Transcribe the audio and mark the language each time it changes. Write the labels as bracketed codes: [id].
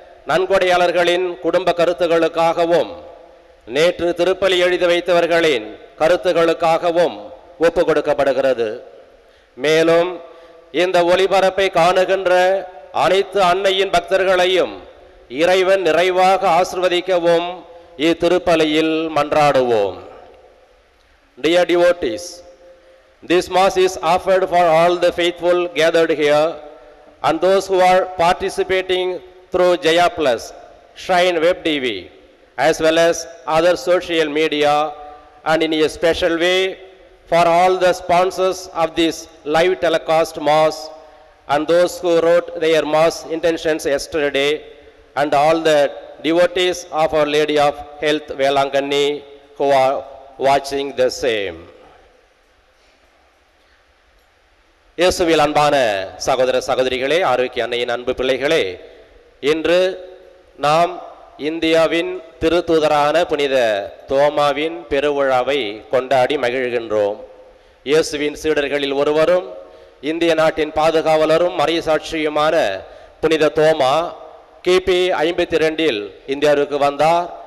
[ta] நன்கொடையாளர்களின் குடும்ப கருத்துக்களுக்காகவும் நேற்று திருப்பலி எழுதி வைத்தவர்களின் கருத்துக்களுக்காகவும் ஒப்பு கொடுக்கப்படுகிறது. மேலும் இந்த ஒளிபரப்பை காணுகின்ற அனைத்து அன்னையின் பக்தர்களையும் இறைவன் நிறைவாக ஆசிர்வதிக்கவும் இத்திருப்பலியில் மன்றாடுவோம். [en] Dear devotees, this mass is offered for all the faithful gathered here and those who are participating through Jaya Plus, Shrine Web TV, as well as other social media, and in a special way for all the sponsors of this live telecast mass and those who wrote their mass intentions yesterday, and all the devotees of Our Lady of Health Velangani who are watching the same. [ta] இயேசுவில் அன்பான சகோதர சகோதரிகளே, ஆரோக்கிய அன்னையின் அன்பு பிள்ளைகளே, இன்று நாம் இந்தியாவின் திருத்தூதரான புனித தோமாவின் பெருவிழாவை கொண்டாடி மகிழ்கின்றோம். இயேசுவின் சீடர்களில் ஒருவரும் இந்திய நாட்டின் பாதுகாவலரும் மறைசாட்சியுமான புனித தோமா கிபி 52 இந்தியாவுக்கு வந்தார்.